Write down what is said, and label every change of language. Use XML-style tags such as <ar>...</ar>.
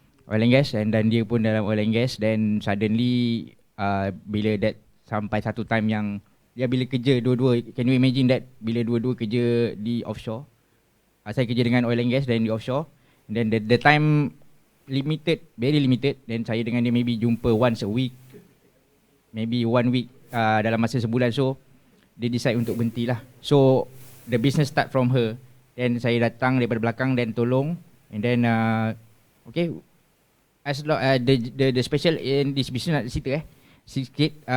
<ms>Oil and gas, and then dia pun dalam oil and gas. Then suddenly bila that sampai satu time yang dia bila kerja dua-dua,</ms> <en>can you imagine that</en> <ms>bila dua-dua kerja di offshore, saya kerja dengan oil and gas dan di offshore,</ms> <en>and then the time limited, very limited.</en> <ms>Then saya dengan dia maybe jumpa</ms> <en>once a week,</en> <ms>maybe 1 week dalam masa sebulan. So dia decide untuk berhenti lah.</ms> <en>So the business start from her.</en> <ms>Then saya datang daripada belakang dan tolong.</ms> <en>And then okay, as the special in this business</en> <ms>nak cerita sikit.</ms>